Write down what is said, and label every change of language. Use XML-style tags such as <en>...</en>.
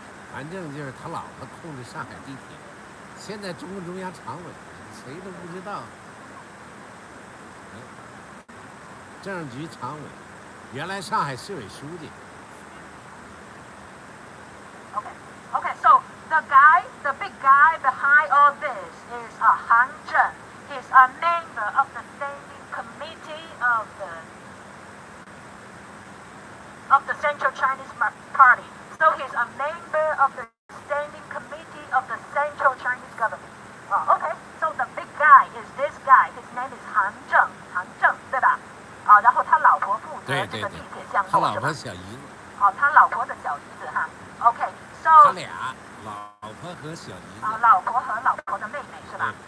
<zh>反正就是他老婆控制上海地铁，现在中共中央常委谁都不知道。政局常委，原来上海市委书记。</zh> <en>Okay, so the big guy behind all this is Han Zheng. He's a member of the standing committee of the Central Chinese Party. So he's a member of the standing committee of the Central Chinese government. Okay, so the big guy is this guy. His name is Han Zheng,</en> <zh>对吧？然后他老婆负责这个地铁项目，他老婆小姨子。他老婆的小姨子哈。</zh> <en>Okay, so</en> <zh>他俩，老婆和小姨子。老婆和老婆的妹妹是吧？</zh>